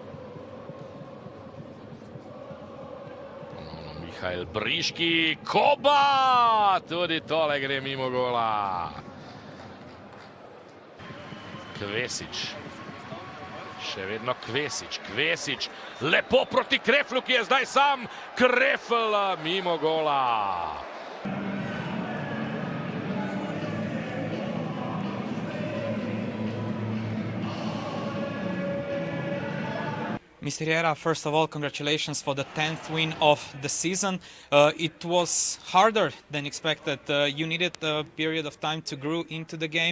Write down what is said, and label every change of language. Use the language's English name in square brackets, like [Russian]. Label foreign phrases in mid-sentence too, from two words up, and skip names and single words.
[Slovenian] Mihajl Briški, Koba! Tudi tole gre mimo gola. Kvesić. Še vedno Kvesić. Lepo proti Kreflu, ki je zdaj sam. Krefl mimo gola. [English] Mr. Riera, first of all, congratulations for the 10th win of the season. It was harder than expected. You needed a period of time to grow into the game.